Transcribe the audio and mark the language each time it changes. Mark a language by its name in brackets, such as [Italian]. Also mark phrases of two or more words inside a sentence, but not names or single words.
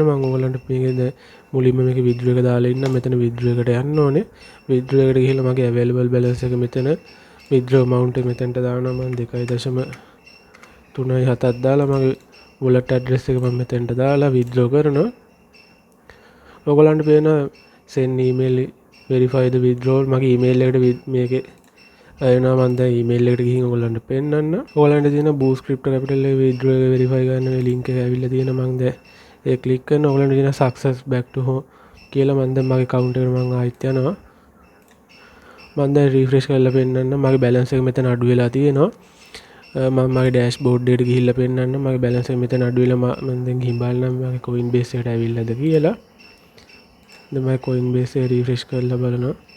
[Sinhala] මම ඕගලන්ට මේකේ දැන් මුලින්ම මේකේ withdraw එක දාලා ඉන්න. මෙතන withdraw එකට යන්න ඕනේ. withdraw එකට ගිහලා මගේ [English] available balance [Sinhala] එක මෙතන [English] withdraw amount [Sinhala] එක මෙතනට දානවා. මම 2.37ක් දාලා මගේ [English] wallet address [Sinhala] එක මම මෙතෙන්ට දාලා withdraw කරනවා. ඔයගලන්ට පේන [English] send email verify the withdrawal [Sinhala] මගේ email එකට මේකේ එනවා. මම දැන් email එකට ගිහින් ඔයගලන්ට පෙන්නන්න. ඔයගලන්ට තියෙන Bosst Cripto Capital එකේ withdraw එක verify කරන්න මේ link එක ඇවිල්ලා තියෙනවා. මම දැන් ඒක click කරනවා. ඔයගලන්ට තියෙන [English] success back to home [Sinhala] කියලා මම දැන් මගේ account එකට මම ආයෙත් යනවා. මම දැන් refresh කරලා පෙන්නන්න. මගේ balance එක මෙතන අඩු වෙලා තියෙනවා. මම මගේ ඩෑෂ්බෝඩ් එකට ගිහිල්ලා පෙන්නන්න. මගේ බැලන්ස් එක මෙතන අඩු වෙලා මම දැන් ගිහින් බලන්න මගේ Coinbase එකට ඇවිල්ලාද කියලා. දැන් මම Coinbase එක රිෆ්‍රෙෂ් කරලා බලනවා.